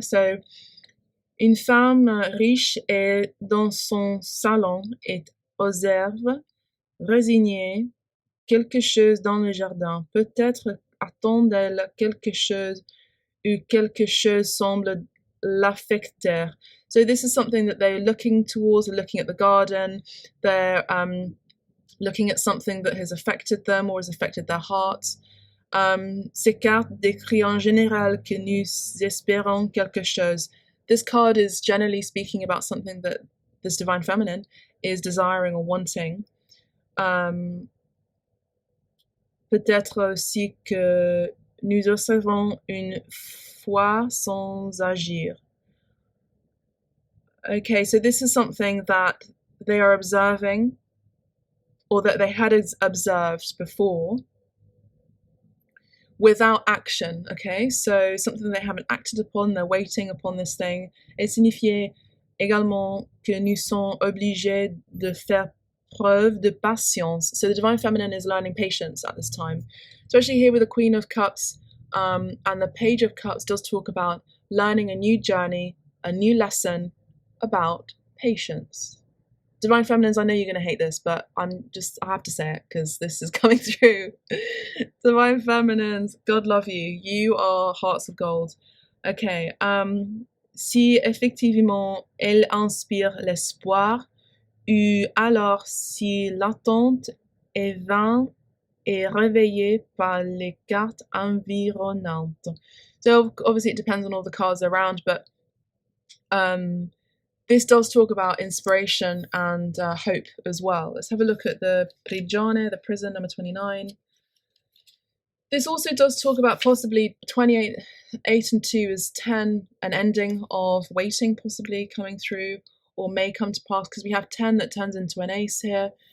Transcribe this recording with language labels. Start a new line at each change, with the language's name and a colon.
French: So une femme riche est dans son salon et observe, résignée, quelque chose dans le jardin. Peut-être attend-elle quelque chose ou quelque chose semble l'affecter.
English: So this is something that they're looking towards, they're looking at the garden, they're looking at something that has affected them or has affected their hearts.
French: Ces cartes décrivent en général que nous espérons quelque chose.
English: This card is generally speaking about something that this divine feminine is desiring or wanting.
French: Peut-être aussi que nous observons une foi sans agir.
English: Okay, so this is something that they are observing or that they had observed before without action, okay? So something they haven't acted upon, they're waiting upon this thing.
French: Et signifiait également que nous sommes obligés de faire preuve de patience.
English: So the divine feminine is learning patience at this time. Especially here with the Queen of Cups, and the Page of Cups does talk about learning a new journey, a new lesson about patience. Divine Feminines, I know you're going to hate this, but I have to say it because this is coming through. Divine Feminines, God love you. You are hearts of gold. Okay.
French: Si effectivement elle inspire l'espoir, ou alors si l'attente est vaine et réveillée par les cartes environnantes.
English: So obviously it depends on all the cards around, but this does talk about inspiration and hope as well. Let's have a look at the prigione, the prison, number 29. This also does talk about possibly 28, 8 and 2 is 10, an ending of waiting possibly coming through or may come to pass, because we have 10 that turns into an ace here.